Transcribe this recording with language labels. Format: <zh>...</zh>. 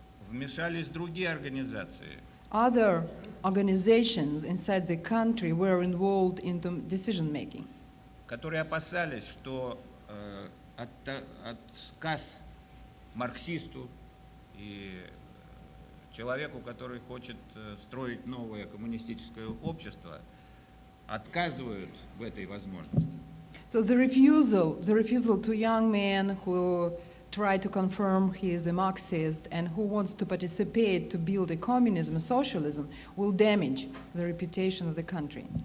<ru>вмешались другие организации,</ru> <en>other organizations inside the country were involved in the decision making.</en> <ru>которые опасались, что отказ марксисту и человеку, который хочет строить новое коммунистическое общество, отказывают в этой возможности.</ru> <en>So the refusal to young men who try to confirm he is a Marxist and who wants to participate to build a communism, a socialism, will damage the reputation of the country.</en>